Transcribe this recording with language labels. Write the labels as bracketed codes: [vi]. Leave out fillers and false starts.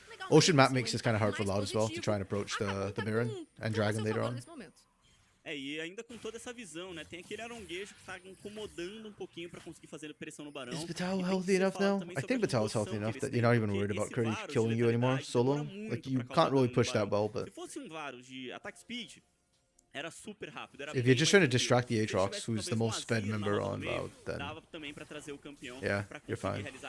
[en] Ocean map makes it kind of hard for Loud as well to try and approach the Baron and Dragon later on. [pt] E ainda com toda essa visão, né? Tem aquele aronguejo que tá incomodando pouquinho pra conseguir fazer pressão no Barão. [en] Is Vital healthy enough now? I think Vital is healthy enough that you're not even worried about Curdy killing you anymore solo. Like, you can't really push that well, but... [pt] Se fosse Varus de attack speed, era super rápido. [en] If you're just trying to distract the Aatrox, who's the most fed member on Loud, then... Yeah, you're fine.